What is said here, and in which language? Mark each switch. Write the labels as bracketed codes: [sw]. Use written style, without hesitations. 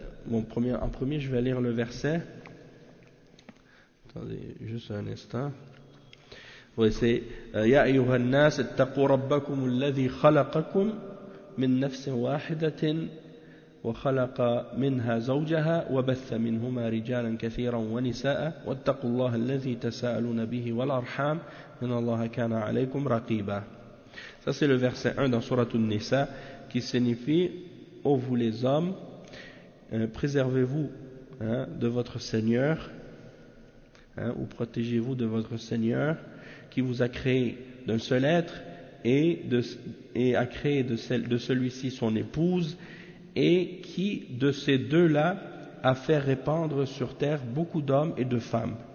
[fr] En premier, je vais lire le verset. Attendez, juste un instant. [ar] وسي يا أيها الناس اتقوا ربكم الذي خلقكم من نفس واحدة وخلق منها زوجها وبث منهما رجالا كثيرا ونساء واتقوا الله الذي تساءلون به والأرحام إن الله كان عليكم رقيبا. [fr] Ça c'est le verset 1 dans sourate An-Nisa qui signifie: ô vous les hommes, préservez-vous de votre Seigneur, ou protégez-vous de votre Seigneur qui vous a créé d'un seul être et a créé de celui-ci son épouse, et qui de ces deux-là a fait répandre sur terre beaucoup d'hommes et de femmes.